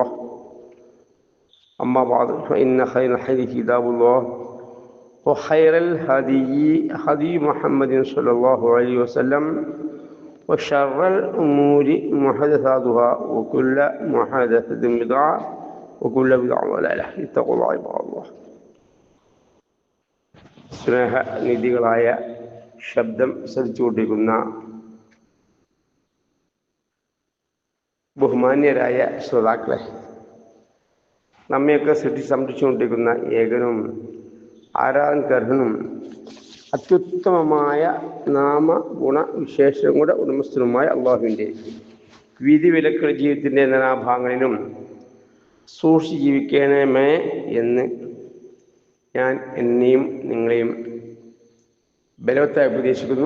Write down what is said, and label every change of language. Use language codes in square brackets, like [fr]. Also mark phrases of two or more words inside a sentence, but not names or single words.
[ar] أما بعد فإن خير الحديث كتاب الله وخير الهدي هدي محمد صلى الله عليه وسلم وشر الأمور محدثاتها وكل محدثة بدعة وكل بدعة ضلالة. اتقوا الله عباد الله. [ml] സ്നേഹനിധികളായ ശബ്ദം ശ്രദ്ധിച്ചുകൊണ്ടിരിക്കുന്ന ബഹുമാന്യരായ ശ്രോതാക്കളെ, നമ്മയൊക്കെ സംരക്ഷിച്ചുകൊണ്ടിരിക്കുന്ന ഏകനും ആരാധനകർഹനും അത്യുത്തമമായ നാമഗുണവിശേഷങ്ങളുടെ ഉടമസ്ഥനുമായ അള്ളാഹുവിൻ്റെ വിധിവിലക്കുള്ള ജീവിതത്തിൻ്റെ നാനാഭാഗങ്ങളിലും സൂക്ഷിച്ച് ജീവിക്കണമേ എന്ന് ഞാൻ എന്നെയും നിങ്ങളെയും ബലവത്തായി ഉപദേശിക്കുന്നു.